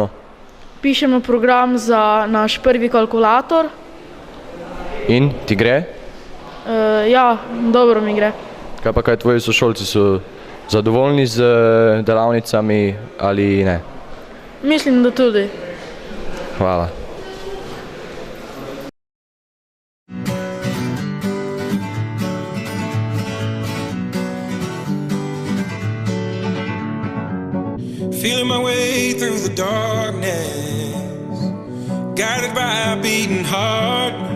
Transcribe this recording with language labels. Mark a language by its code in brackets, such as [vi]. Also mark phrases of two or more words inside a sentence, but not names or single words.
[sl] Pišemo program za naš prvi kalkulator. In ti gre? Ja, dobro mi gre. Kaj tvoji sošolci so zadovoljni z delavnicami ali ne? Mislim, da tudi. Hvala. [en] Feeling my way through the darkness, guided by a beating heart.